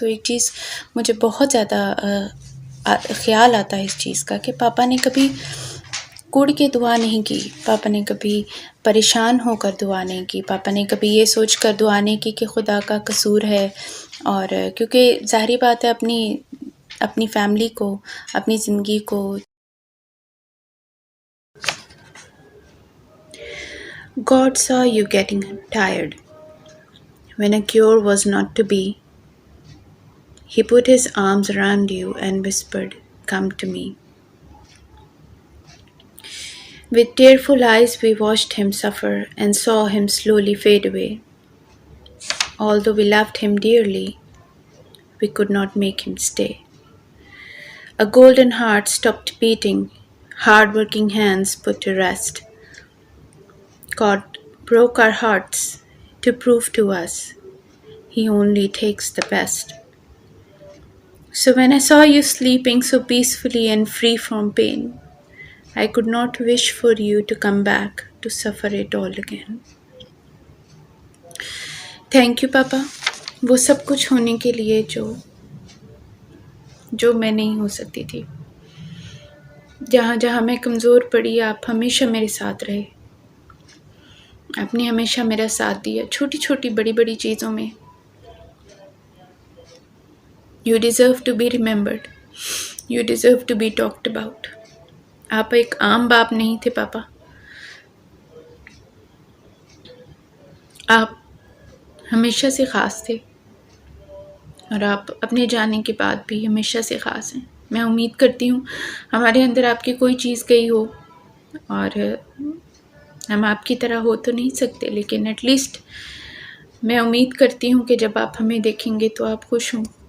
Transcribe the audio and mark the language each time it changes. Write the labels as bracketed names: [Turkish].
[Urdu] تو ایک چیز مجھے بہت زیادہ خیال آتا ہے اس چیز کا کہ پاپا نے کبھی کڑ کے دعا نہیں کی، پاپا نے کبھی پریشان ہو کر دعا نہیں کی، پاپا نے کبھی یہ سوچ کر دعا نہیں کی کہ خدا کا قصور ہے. اور کیونکہ ظاہری بات ہے اپنی اپنی فیملی کو، اپنی زندگی کو [English] God saw you getting tired. When a cure was not to be, He put His arms around you and whispered, "Come to me." With tearful eyes we watched Him suffer and saw Him slowly fade away. Although we loved Him dearly, we could not make Him stay. A golden heart stopped beating, hard-working hands put to rest. God broke our hearts to prove to us He only takes the best. So when I saw you sleeping so peacefully and free from pain, I could not wish for you to come back to suffer it all again. Thank you, Papa. [Urdu] وہ سب کچھ ہونے کے لیے جو میں نہیں ہو سکتی تھی. جہاں جہاں میں کمزور پڑی آپ ہمیشہ میرے ساتھ رہے. آپ نے ہمیشہ میرا ساتھ دیا چھوٹی چھوٹی بڑی بڑی چیزوں میں. [English] You deserve to be remembered. You deserve to be talked about. [Urdu] آپ ایک عام باپ نہیں تھے پاپا. آپ ہمیشہ سے خاص تھے اور آپ اپنے جانے کے بعد بھی ہمیشہ سے خاص ہیں. میں امید کرتی ہوں ہمارے اندر آپ کی کوئی چیز گئی ہو اور ہم آپ کی طرح ہو تو نہیں سکتے، لیکن ایٹ لیسٹ میں امید کرتی ہوں کہ جب آپ ہمیں دیکھیں گے تو آپ خوش ہوں.